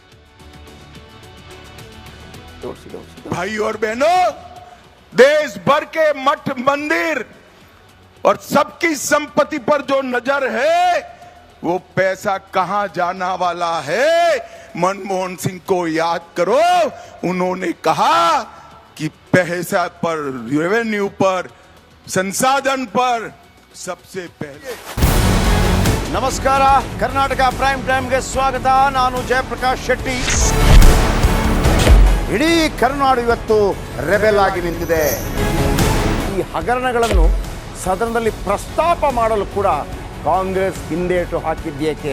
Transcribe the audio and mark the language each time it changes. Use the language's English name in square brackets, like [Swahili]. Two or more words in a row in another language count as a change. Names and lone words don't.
[Hindi] भाई और बहनों, देश भर के मठ मंदिर और सबकी संपत्ति पर जो नजर है वो पैसा कहां जाना वाला है. मनमोहन सिंह को याद करो, उन्होंने कहा कि पैसा पर, रेवेन्यू पर, संसाधन पर सबसे पहले. [Kannada] ನಮಸ್ಕಾರ, ಕರ್ನಾಟಕ ಪ್ರೈಮ್ ಟೈಮ್ಗೆ ಸ್ವಾಗತ. ನಾನು ಜಯಪ್ರಕಾಶ್ ಶೆಟ್ಟಿ. ಇಡೀ ಕರ್ನಾಡು ಇವತ್ತು ರೆಬೆಲ್ ಆಗಿ ನಿಂತಿದೆ. ಈ ಹಗರಣಗಳನ್ನು ಸದನದಲ್ಲಿ ಪ್ರಸ್ತಾಪ ಮಾಡಲು ಕೂಡ ಕಾಂಗ್ರೆಸ್ ಹಿಂದೇಟು ಹಾಕಿದ್ದೇಕೆ?